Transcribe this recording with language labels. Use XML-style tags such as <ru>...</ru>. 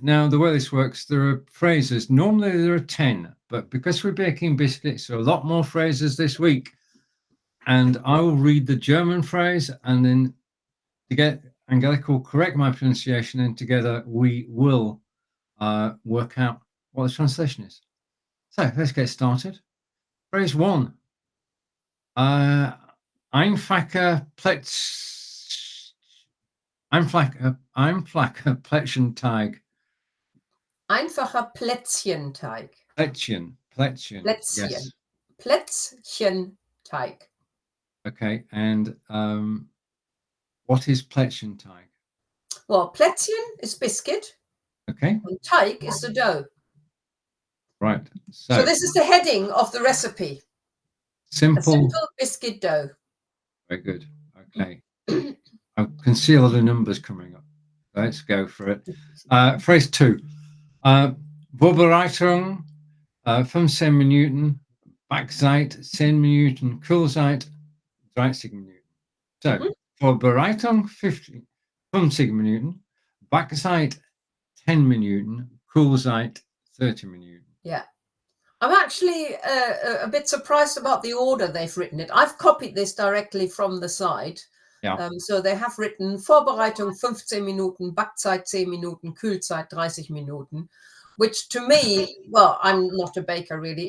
<en>Now, the way this works, there are phrases. Normally there are 10, but because we're baking biscuits, there are a lot more phrases this week. And I will read the German phrase, and then Angelika will correct my pronunciation, and together we will work out what the translation is. So let's get started. Phrase 1.</en> <de>Einfacher Plätzchenteig. Einfacher Plätzchenteig.</de> <en>Plätzchen. Yes.</en> <de>Plätzchenteig.</de> <en>Okay. And what is Plätzchenteig? Well, Plätzchen is biscuit. Okay. And Teig is the dough. Right. So this is the heading of the recipe. Simple biscuit dough. Very good. Okay. I can see a lot of numbers coming up. Let's go for it. Phrase 2.</en> <de>Vorbereitung 15 Minuten, Backzeit 10 Minuten, Kühlzeit 30 Minuten. So, Vorbereitung 15 Minuten, Backzeit 10 Minuten, Kühlzeit 30 Minuten.</de> <en>Yeah. I'm actually a bit surprised about the order they've written it. I've copied this directly from the site. Yeah. So they have written</en> <de>Vorbereitung 15 Minuten, Backzeit 10 Minuten, Kühlzeit 30 Minuten,</de> <en>which to me, well, I'm not a baker really.</en>